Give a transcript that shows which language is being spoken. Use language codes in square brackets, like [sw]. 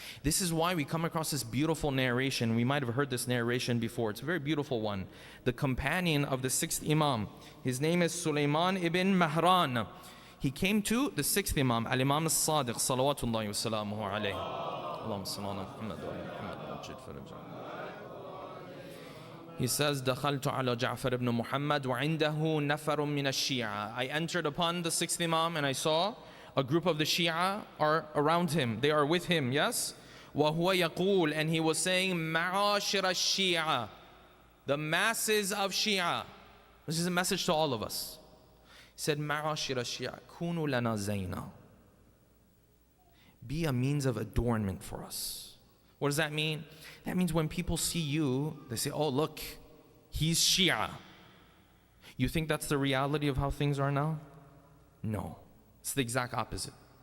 [en] This is why we come across this beautiful narration. We might have heard this narration before. It's a very beautiful one. The companion of the 6th Imam, his name is Sulaiman ibn Mahran. He came to the 6th Imam, Al-Imam As-Sadiq, salawatullahi wa salamuhu alayhi. [ar] Allahumma salli ala Muhammad wa ala Muhammad. [en] He says, [ar] دخلت على جعفر بن محمد وعنده نفر من الشيعة. [en] I entered upon the 6th Imam and I saw a group of the Shia are around him. They are with him, yes? [ar] وهو يقول, [en] and he was saying, [ar] معاشر الشيعة, [en] the masses of Shia. This is a message to all of us. He said, [ar] معاشر الشيعة كونوا لنا زينا. [en] Be a means of adornment for us. What does that mean? That means when people see you, they say, oh look, he's Shia. You think that's the reality of how things are now? No. It's the exact opposite.